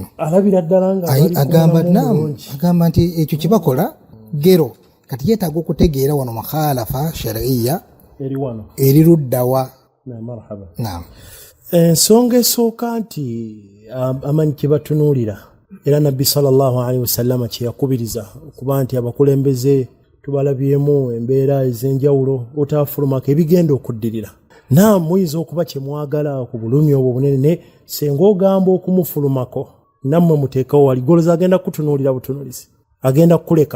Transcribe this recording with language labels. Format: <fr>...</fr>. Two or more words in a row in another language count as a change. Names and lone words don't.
<lg>alabira ddala nga agamba nti ekyo kye bakola gero kati yeetaaga okutegeera wano</lg> <ar>مخالفة شرعية</ar> <lg>eri luddawa. Naam, ensonga esooka nti amanyi kye batunuulira era nabbi</lg> <ar>صلى الله عليه وسلم</ar> <lg>kye yakubiriza okuba nti abakulembeze tubalabyemu embeera ez'enjawulo otafulumako ebigenda okuddirira. Naam, muyinza okuba kye mwagala ku bulumi obwo bunene, senga ogamba okumufulumako nammwe muteekawo wali goloza agenda kutunuulira butunuulizi, agenda kukuleka.</lg>